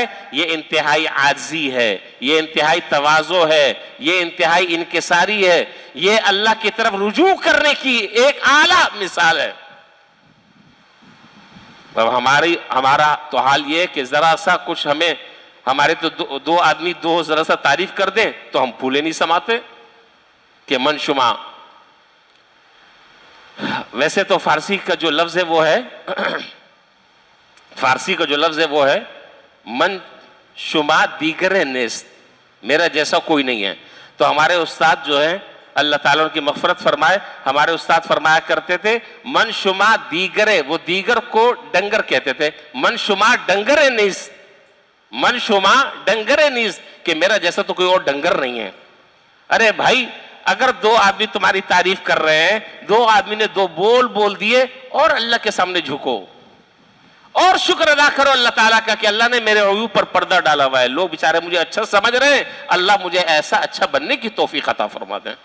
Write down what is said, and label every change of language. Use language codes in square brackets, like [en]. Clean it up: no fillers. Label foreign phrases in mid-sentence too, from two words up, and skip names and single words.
[ur] یہ انتہائی عاجزی ہے، یہ انتہائی تواضع ہے، یہ انتہائی انکساری ہے، یہ اللہ کی طرف رجوع کرنے کی ایک اعلیٰ مثال ہے۔ اب ہمارا تو حال یہ ہے کہ ذرا سا کچھ ہمیں ہمارے تو دو آدمی ذرا سا تعریف کر دیں تو ہم پھولے نہیں سماتے کہ [fa] من شما. [ur] ویسے تو فارسی کا جو لفظ ہے وہ ہے [fa] من شما دیگر نیست، [ur] میرا جیسا کوئی نہیں ہے. تو ہمارے استاد جو ہیں اللہ تعالیٰ ان کی مغفرت فرمائے، ہمارے استاد فرمایا کرتے تھے [fa] من شما دیگرے، [ur] وہ دیگر کو ڈنگر کہتے تھے، [fa] من شما ڈنگرے نیست، من شما ڈنگرے نیست، [ur] کہ میرا جیسا تو کوئی اور ڈنگر نہیں ہے. ارے بھائی اگر دو آدمی تمہاری تعریف کر رہے ہیں، دو آدمی نے دو بول دیے، اور اللہ کے سامنے جھکو اور شکر ادا کرو اللہ تعالیٰ کا کہ اللہ نے میرے عیوب پر پردہ ڈالا ہوا ہے، لوگ بیچارے مجھے اچھا سمجھ رہے ہیں، اللہ مجھے ایسا اچھا بننے کی توفیق عطا فرما دیں.